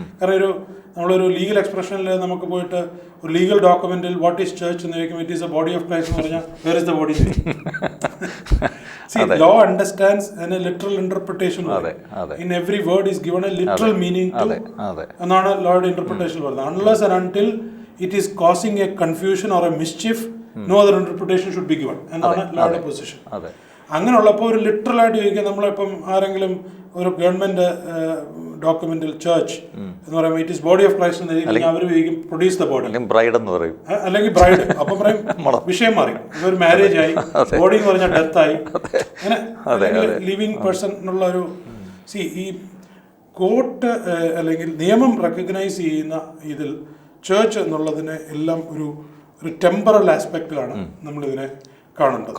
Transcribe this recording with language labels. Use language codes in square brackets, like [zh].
[ml] കാരണം നമ്മളൊരു ലീഗൽ എക്സ്പ്രഷനിൽ നമുക്ക് പോയിട്ട് ഒരു ലീഗൽ ഡോക്യുമെന്റിൽ [en] what is church [ml] എന്ന് ചോദിക്കുമ്പോൾ [en] it is a body of Christ [ml] എന്ന് പറഞ്ഞാൽ [en] Where is the body? See, law understands and a literal interpretation. In every word is given a literal meaning to. [ml] എന്നാണ് ലോയുടെ ഇന്റർപ്രിട്ടേഷൻ പറയുന്നത്. [en] Unless and until it is causing a confusion or a mischief, no other interpretation should be given [ml] എന്നാണ് ലോയുടെ position. അങ്ങനെയുള്ളപ്പോൾ ഒരു ലിറ്ററലായിട്ട് ചോദിക്കുക, നമ്മളിപ്പം ആരെങ്കിലും ഒരു government ഡോക്യുമെന്റിൽ ചേർച്ച് എന്ന് പറയുമ്പോൾ [en] it is body of Christ [ml] എന്ന് അവർ ചോദിക്കും [en] produce the body, [ml] അല്ലെങ്കിൽ ബ്രൈഡ്. അപ്പം പറയും വിഷയം മാറി, ഒരു മാരേജ് ആയി, ബോഡി എന്ന് പറഞ്ഞാൽ ഡെത്ത് ആയി, അങ്ങനെ ലിവിങ് പേഴ്സൺ എന്നുള്ള ഒരു ഈ കോർട്ട് അല്ലെങ്കിൽ നിയമം റെക്കഗ്നൈസ് ചെയ്യുന്ന ഇതിൽ ചേർച്ച് എന്നുള്ളതിനെ എല്ലാം ഒരു ടെമ്പറൽ ആസ്പെക്റ്റിലാണ് നമ്മളിതിനെ കാണുന്നത്.